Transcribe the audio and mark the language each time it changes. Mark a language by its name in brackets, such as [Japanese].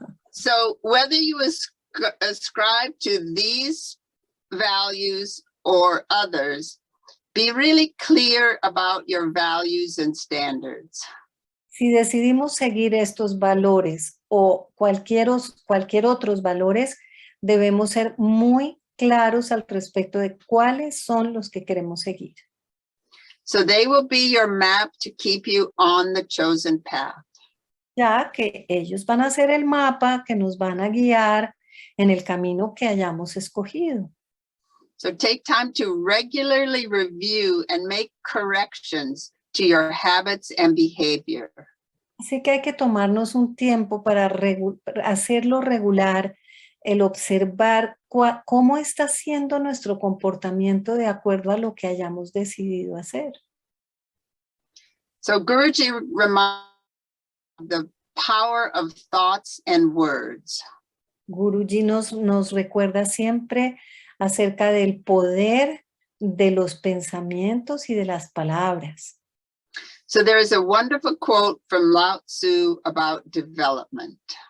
[English] So whether you ascribe to these values or others, be really clear about your values and standards. [Spanish] Si decidimos seguir estos valores o cualquier otros valores, debemos ser muy claros al respecto de cuáles son los que queremos seguir. [English] So they will be your map to keep you on the chosen path. [Spanish] Ya que ellos van a ser el mapa que nos van a guiar en el camino que hayamos escogido. [English] So take time to regularly review and make corrections to your habits and behavior. [Spanish] Así que hay que tomarnos un tiempo para hacerlo regular, el observar cómo está siendo nuestro comportamiento de acuerdo a lo que hayamos decidido hacer. [English] So Guruji reminds the power of thoughts and words. [Spanish] Guruji nos recuerda siempre acerca del poder de los pensamientos y de las palabras. [English] So there is a wonderful quote from Lao Tzu about development.